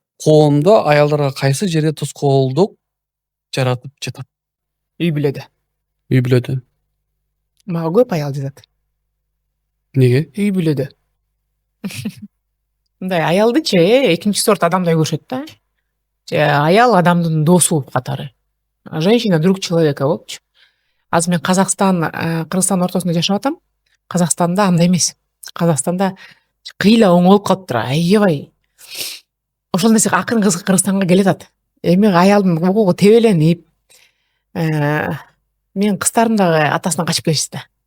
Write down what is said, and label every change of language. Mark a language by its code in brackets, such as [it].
[ky] Коомдо аялдарга кайсы жерде тоскоолдук жаратып жатат? Үй бүлөдө. Үй бүлөдө. Мага көп аял жатат. Неге? Үй бүлөдө. Мындай аялдычы экинчи сорт адамдай көрүшөт да. Аял адамдын досу катары. [ru] Женщина друг человека [ky] болчу. Азыр мен Кыргызстан ортосунда жашап атам. Казакстанда андай эмес. Казакстанда кыйла оңолуп калыптыр, аябай. Ошол нерсе акырын Кыргызстанга келатат. Эми аялдын укугу тебеленип, мен кыздарым дагы атасынан качып келишти да.